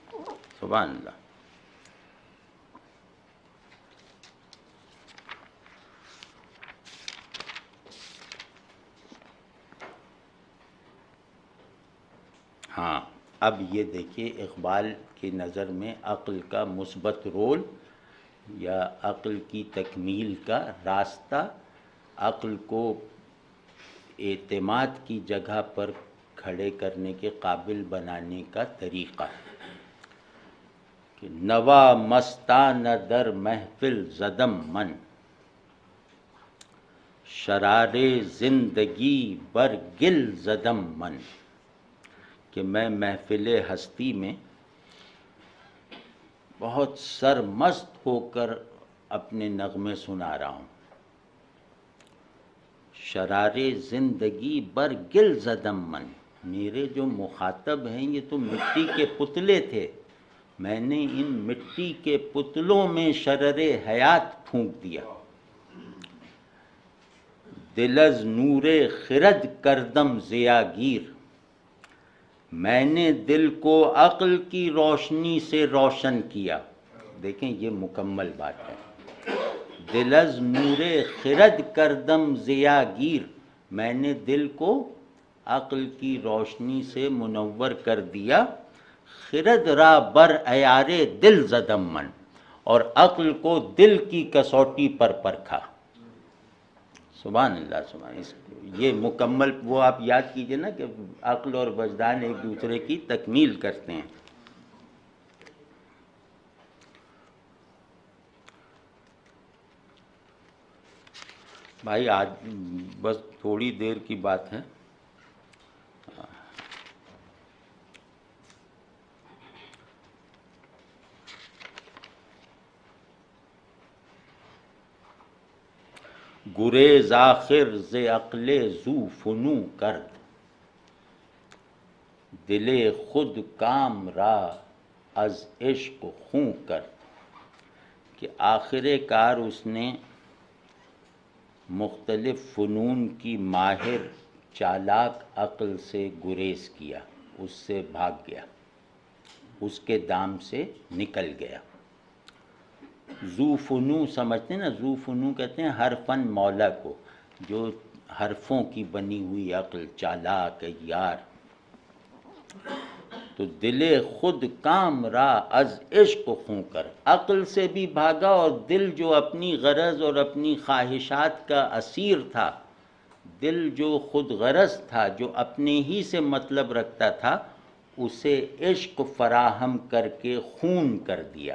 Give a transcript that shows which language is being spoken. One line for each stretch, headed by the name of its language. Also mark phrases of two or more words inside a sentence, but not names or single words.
Arabic: سبحان اللہ.
Urdu: ہاں، اب یہ دیکھیے اقبال کی نظر میں عقل کا مثبت رول یا عقل کی تکمیل کا راستہ، عقل کو اعتماد کی جگہ پر کھڑے کرنے کے قابل بنانے کا طریقہ
Persian: کہ نوا مستان در محفل زدم من، شرار زندگی بر گل زدم من،
Urdu: کہ میں محفل ہستی میں بہت سرمست ہو کر اپنے نغمے سنا رہا ہوں.
Persian: شرار زندگی بر گل زدم من،
Urdu: میرے جو مخاطب ہیں یہ تو مٹی کے پتلے تھے، میں نے ان مٹی کے پتلوں میں شرر حیات پھونک دیا.
Persian: دل از نور خرد کردم ضیاگیر،
Urdu: میں نے دل کو عقل کی روشنی سے روشن کیا. دیکھیں یہ مکمل بات ہے.
Persian: دل از نور خرد کردم ضیاگیر،
Urdu: میں نے دل کو عقل کی روشنی سے منور کر دیا.
Persian: خرد را بر عیار دل زدم من،
Urdu: اور عقل کو دل کی کسوٹی پر پرکھا.
Arabic: سبحان اللہ سبحان اللہ.
Urdu: یہ مکمل وہ آپ یاد کیجئے نا کہ عقل اور وجدان ایک دوسرے کی تکمیل کرتے ہیں. بھائی آج بس تھوڑی دیر کی بات ہے.
Persian: گریز آخر ز عقل ذو فنو کرد، دل خود کام را از عشق خوں کرد.
Urdu: کہ آخر کار اس نے مختلف فنون کی ماہر چالاک عقل سے گریز کیا، اس سے بھاگ گیا، اس کے دام سے نکل گیا.
Persian: ذو فنو
Urdu: سمجھتے ہیں نا،
Persian: ذو فنو
Urdu: کہتے ہیں ہر فن مولا کو، جو حرفوں کی بنی ہوئی عقل، چالاک یار. تو
Persian: دل خود کام را از عشق خوں کر،
Urdu: عقل سے بھی بھاگا، اور دل جو اپنی غرض اور اپنی خواہشات کا اسیر تھا، دل جو خود غرض تھا، جو اپنے ہی سے مطلب رکھتا تھا، اسے عشق فراہم کر کے خون کر دیا.